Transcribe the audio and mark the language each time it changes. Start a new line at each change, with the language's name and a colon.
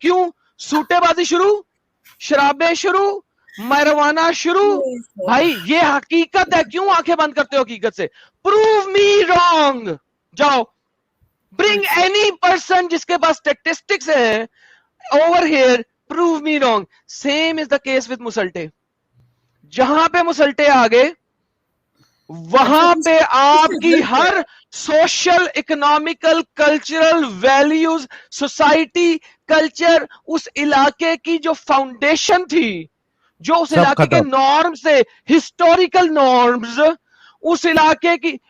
Urdu: کیوں؟ سوٹے بازی شروع, شرابیں شروع, marijuana شروع. بھائی یہ حقیقت ہے, کیوں آنکھیں بند کرتے ہو حقیقت سے؟
English: Prove me wrong. جاؤ bring any person
Urdu: جس کے پاس
English: Statistics ہے over here, prove me wrong. Same is the case with مسلٹے.
Urdu: جہاں پہ مسلٹے آگے وہاں پہ آپ کی ہر social, economical, cultural values, society, culture, اس علاقے کی جو فاؤنڈیشن تھی, جو اس علاقے کے نارمز تھے, ہسٹوریکل نارمز, اس علاقے کی.